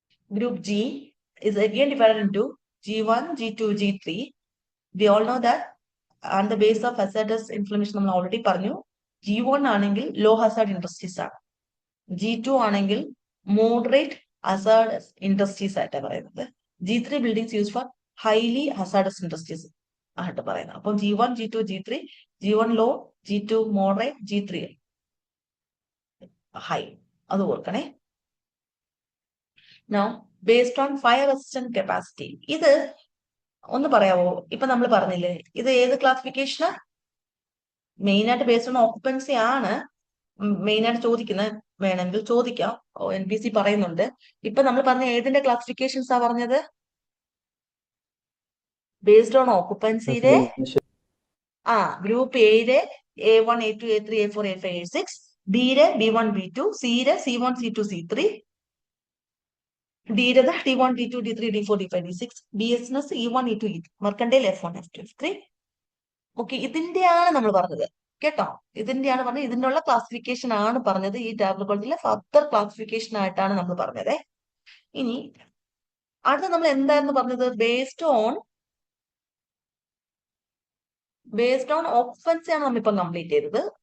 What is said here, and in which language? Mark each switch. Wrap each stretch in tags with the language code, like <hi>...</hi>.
<en>Group G is again divided into G1, G2, G3. We all know that on the base of hazardous inflammation</en> <ml>നമ്മൾ already പറഞ്ഞു. G1 ആണെങ്കിൽ law Hazard industries ആണ്. G2 ആണെങ്കിൽ moderate hazardous industries ആയിട്ടാണ് പറയുന്നത്.</ml> <en>G3 buildings use for highly hazardous industries</en> <ml>ആയിട്ട് പറയുന്നത്. അപ്പം G1, G2, G3, G1 law, G2 moderate, G3 high. അത് ഓർക്കണേ.</ml> <en>Now, based on fire resistant capacity,</en> <ml>ഇത് ഒന്ന് പറയാവോ? ഇപ്പൊ നമ്മൾ പറഞ്ഞില്ലേ, ഇത് ഏത് ക്ലാസിഫിക്കേഷനാ? മെയിൻ ആയിട്ട് ബേസ്ഡ് ഓൺ ഓക്കുപ്പൻസി ആണ് മെയിൻ ആയിട്ട് ചോദിക്കുന്നത്. വേണമെങ്കിൽ ചോദിക്കാം, NPC പറയുന്നുണ്ട്. ഇപ്പൊ നമ്മൾ പറഞ്ഞ ഏതിന്റെ ക്ലാസിഫിക്കേഷൻസാ പറഞ്ഞത്? ബേസ്ഡ് ഓൺ ഓക്കുപ്പൻസിയുടെ ഗ്രൂപ്പ് എയിലെ A1, A2, A3, A4, A5, A6, ബിയിലെ B1, B2, സിയിലെ C1, C2, C3, D T1, T2, D3, D4, D5, D6, BSNS E1, E2, E3, Mercantile F1, F2, F3, okay, ഇതിന്റെയാണ് നമ്മൾ പറഞ്ഞത് കേട്ടോ. ഇതിന്റെയാണ് പറഞ്ഞത്, ഇതിനുള്ള ക്ലാസിഫിക്കേഷൻ ആണ് പറഞ്ഞത്. ഈ ടാബിൾ കോളത്തിലെ ഫർദർ ക്ലാസിഫിക്കേഷൻ ആയിട്ടാണ് നമ്മൾ പറഞ്ഞത്. ഇനി അടുത്ത നമ്മൾ എന്തായിരുന്നു പറഞ്ഞത്? ബേസ്ഡ് ഓൺ ഓക്കുപ്പൻസി ആണ് നമ്മളിപ്പം കംപ്ലീറ്റ് ചെയ്തത്.</ml>